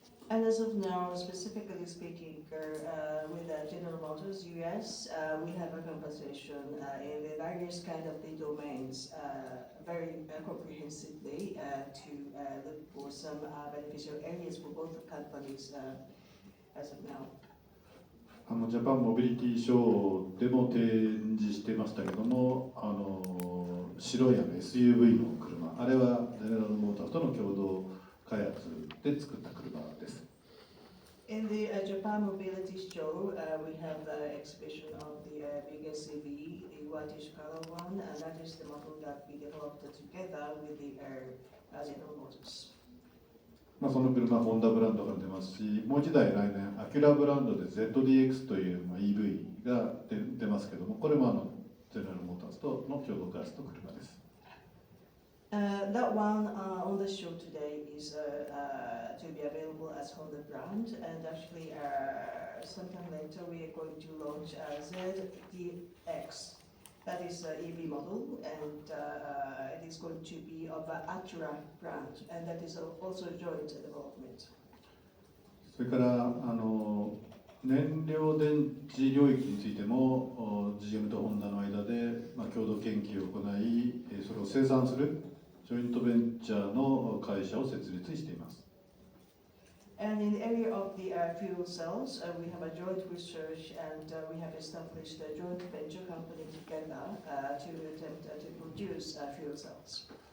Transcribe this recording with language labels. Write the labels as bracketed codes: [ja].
[en] And as of now, specifically speaking, with General Motors US, we have a conversation in the various kind of the domains very comprehensively to look for some beneficial areas for both companies as of now. [ja] ジャパンモビリティショーでも展示してましたけども、白いSUV の車、あれはゼネラルモーターとの共同開発で作った車です。 [en] In the Japan Mobility Show, we have the exhibition of the big SUV, the whitish color one, and that is the model that we developed together with the General Motors. [ja] その車はホンダブランドから出ますし、もう一台来年アキュラブランドで ZDX という、EV が出ますけども、これもゼネラルモーターズとの共同開発の車です。 [en] That one on the show today is to be available as Honda brand, and actually sometime later we are going to launch ZDX. That is an EV model, and it is going to be of Acura brand, and that is also joint development. [ja] それから燃料電池領域についても GM とホンダの間で、共同研究を行い、それを生産するジョイントベンチャーの会社を設立しています。 [en] And in the area of the fuel cells, we have a joint research and we have established a joint venture company together to attempt to produce fuel cells.